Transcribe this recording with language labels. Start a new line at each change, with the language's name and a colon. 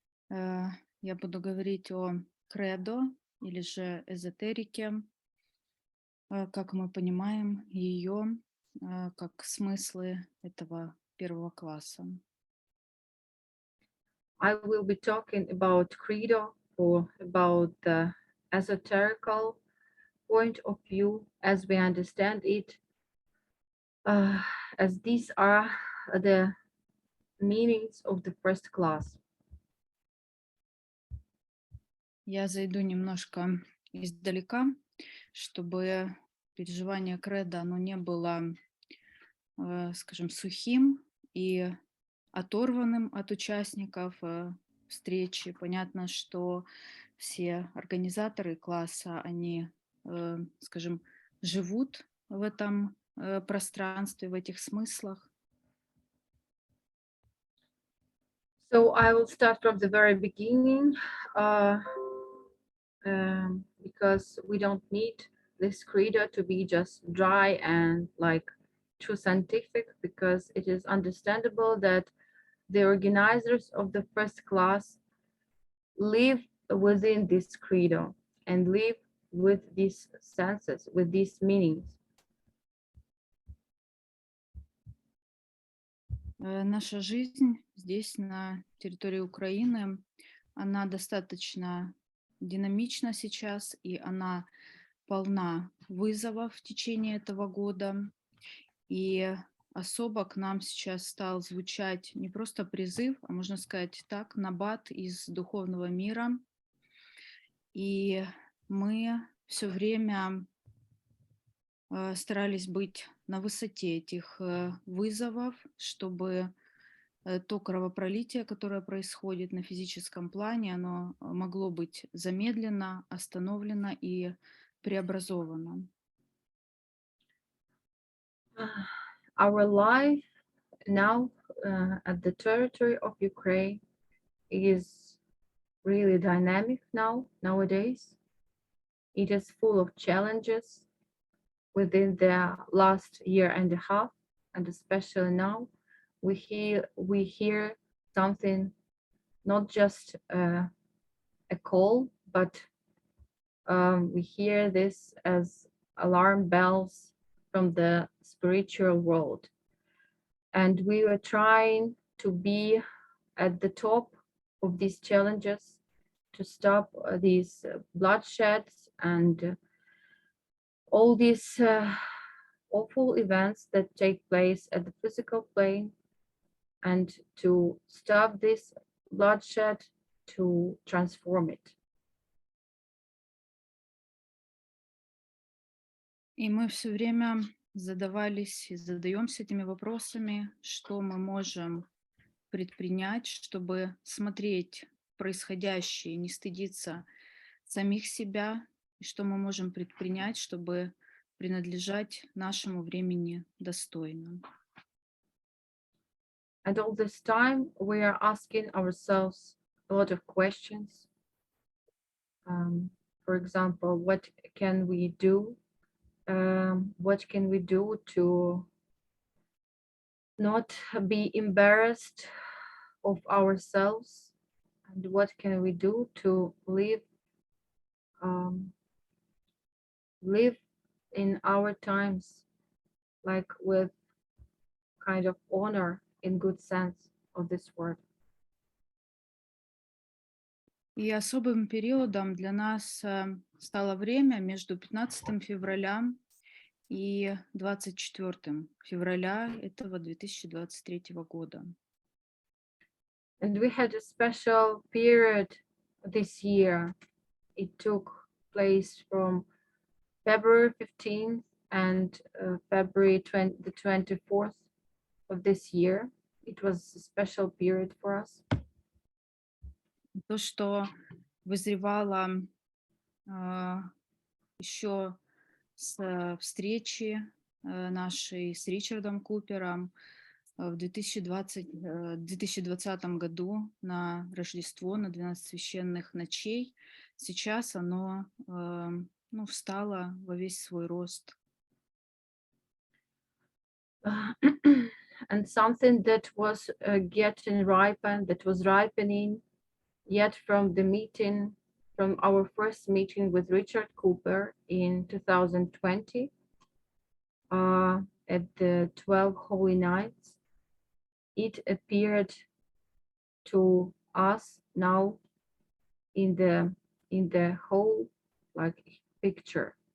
Russian: Я буду говорить о Кредо или же эзотерике, как мы понимаем ее, как смыслы этого первого класса.
English: I will be talking about Credo, or about the esoterical point of view as we understand it, as these are the meanings of the first class.
Russian: Я зайду немножко издалека, чтобы переживание Кредо, оно не было, скажем, сухим и оторванным от участников встречи. Понятно, что все организаторы класса, они, скажем, живут в этом пространстве, в этих смыслах.
English: So I will start from the very beginning, because we don't need this credo to be just dry and like too scientific, because it is understandable that the organizers of the first class live within this credo and live with these senses, with these meanings.
Russian: Наша жизнь здесь, на территории Украины, она достаточно динамична сейчас, и она полна вызовов в течение этого года. И особо к нам сейчас стал звучать не просто призыв, а можно сказать так, набат из духовного мира. И мы все время старались быть на высоте этих вызовов, чтобы то кровопролитие, которое происходит на физическом плане, оно могло быть замедлено, остановлено и преобразовано.
English: Our life now at the territory of Ukraine is really dynamic nowadays. It is full of challenges within the last year and a half, and especially now we hear something, not just a call, but we hear this as alarm bells from the spiritual world. And we were trying to be at the top of these challenges, to stop these bloodsheds and all these awful events that take place at the physical plane, and to stop this bloodshed, to transform it.
Russian: И мы все время задавались и задаемся этими вопросами, что мы можем предпринять, чтобы смотреть происходящее, не стыдиться самих себя, и что мы можем предпринять, чтобы принадлежать нашему времени достойно.
English: And all this time, we are asking ourselves a lot of questions. For example, what can we do? What can we do to not be embarrassed of ourselves? And what can we do to live in our times, like with kind of honor in good sense of this word?
Russian: И особым периодом для нас стало время между 15 февраля и 24 февраля этого 2023 года.
English: And we had a special period this year. It took place from February 15th and February the 24th of this year. It was a special period for us.
Russian: То, что вызревало еще с встречи нашей с Ричардом Купером в 2020 году на Рождество, на 12 священных ночей, сейчас оно встало во весь свой рост.
English: And something that was ripening yet from the meeting, from our first meeting with Richard Cooper in 2020 at the 12 Holy Nights, it appeared to us now in the whole like picture.